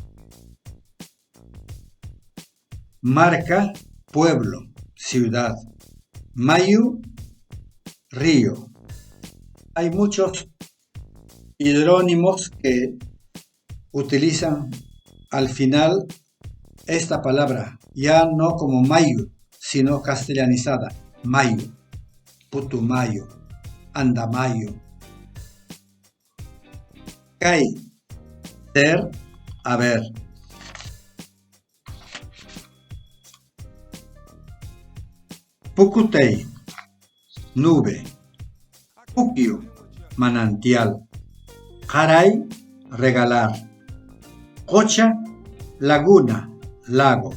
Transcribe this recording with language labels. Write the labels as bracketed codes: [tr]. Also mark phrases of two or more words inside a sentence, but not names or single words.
[es] Marca, pueblo, ciudad. Mayu, río. Hay muchos hidrónimos que utilizan al final esta palabra, ya no como mayu, sino castellanizada, mayu, putumayo, andamayo. Kay, ser, haber. Pucutey, nube. Puquio, manantial. Caray, regalar. Cocha, laguna, lago.